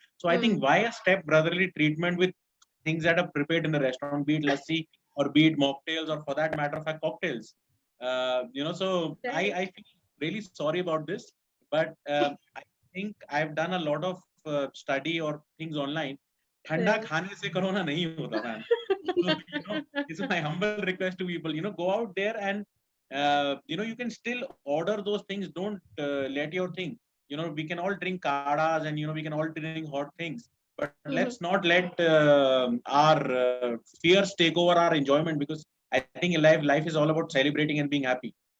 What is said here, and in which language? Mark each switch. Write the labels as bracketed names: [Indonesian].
[English] So I think why a step brotherly treatment with things that are prepared in the restaurant, be it lassi or be it mocktails, or for that matter of fact cocktails. So I feel really sorry about this, but I think I've done a lot of study or things online. [Hindi] ठंडा खाने से corona नहीं होता, man. [English] So, this is my humble request to people. Go out there and you can still order those things. Don't let your thing. We can all drink kadas and we can all drink hot things. But let's not let our fears take over our enjoyment, because I think life is all about celebrating and being happy.